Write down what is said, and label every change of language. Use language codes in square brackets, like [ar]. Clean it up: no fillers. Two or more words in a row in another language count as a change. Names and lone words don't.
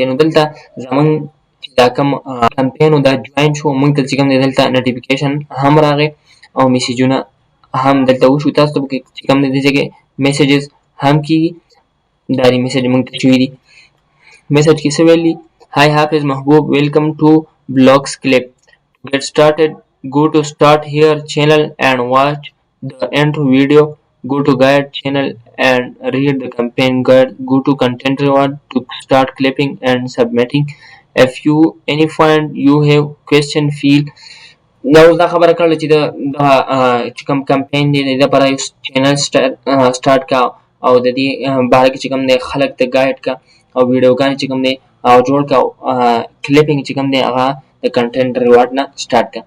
[ps] نو دلته زمونږ چې دا کوم کمپین دا جوین شو موږ ته چې کوم دی دلته نوټیفیکیشن هم راغی او میسیجونه هم دلته وشو. تاسو ته چې کوم دی دې ځای کې میسیجز هم کېږي. دا دې میسیج موږ ته شوي دي. میسیج کې څه ویلي [en] Hi Hafiz Mahboob welcome to Blogs Clip to get started go to start here channel and watch the intro video. Go to guide channel and read the campaign guide. Go to content reward to start clipping and submitting. If you any find you have question feel [ps] دا اوس دا خبره کړله چې دا چې کوم کمپین دی د لپاره یو چینل سٹارټ کا او د دې باره کې چې کوم دی خلک ته ګایډ کا او ویډیوګانې چې کوم دی او جوړ کا کلیپینګ چې کوم دی هغه د کنټینټ ریوارډ نه سٹارټ کا.